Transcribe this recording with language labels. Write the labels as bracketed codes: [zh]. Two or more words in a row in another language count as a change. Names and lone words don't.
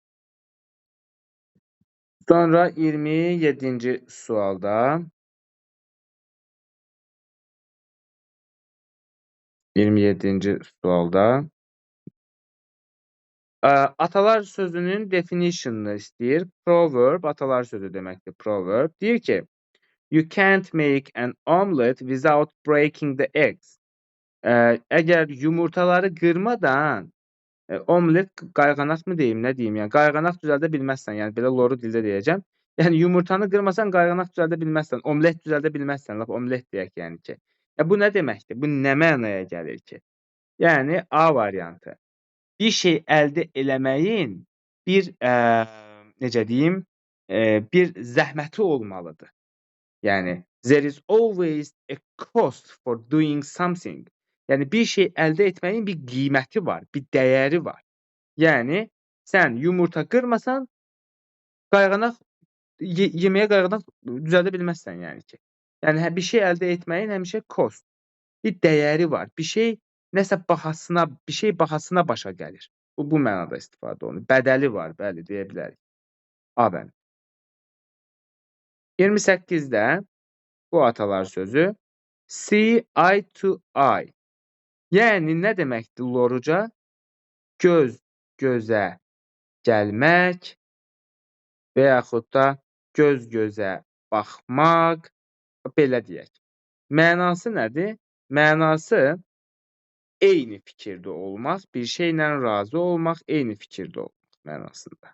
[az] Sonra 27-ci sualda 27-ci sualda atalar sözünün definition'ını istəyir. Proverb atalar sözü deməkdir. Proverb deyir ki, [en] you can't make an omelet without breaking the eggs. [az] Əgər yumurtaları qırmadan omelet qayğanaq mı deyim, nə deyim? Yəni qayğanaq düzəldə bilməzsən. Yəni belə loru dildə deyəcəm. Yəni yumurtanı qırmasan qayğanaq düzəldə bilməzsən. Omelet düzəldə bilməzsən. Lap omelet deyək yəni ki. Bu nə deməkdir? Bu nə mənaya gəlir ki? Yəni A variantı. Bir şey əldə eləməyin bir necə deyim, bir zəhməti olmalıdır. [en] Yəni there is always a cost for doing something. [az] Yəni bir şey əldə etməyin bir qiyməti var, bir dəyəri var. Yəni sən yumurta qırmasan qayğanaq yeməyə qayğanaq düzəldə bilməzsən yəni ki. Yəni bir şey əldə etməyin həmişə cost, bir dəyəri var. Bir şey nəsə bahasına, bir şey bahasına başa gəlir. Bu mənada istifadə olunur. Bədəli var, bəli, deyə bilərik. A bənd. 28-də bu atalar sözü [en] see eye to eye. [az] Yəni nə deməkdir loruca? Göz gözə gəlmək və yaxud da göz gözə baxmaq, belə deyək. Mənası nədir? Mənası eyni fikirdə olmaq, bir şeylə razı olmaq, eyni fikirdə olmaq mənasında.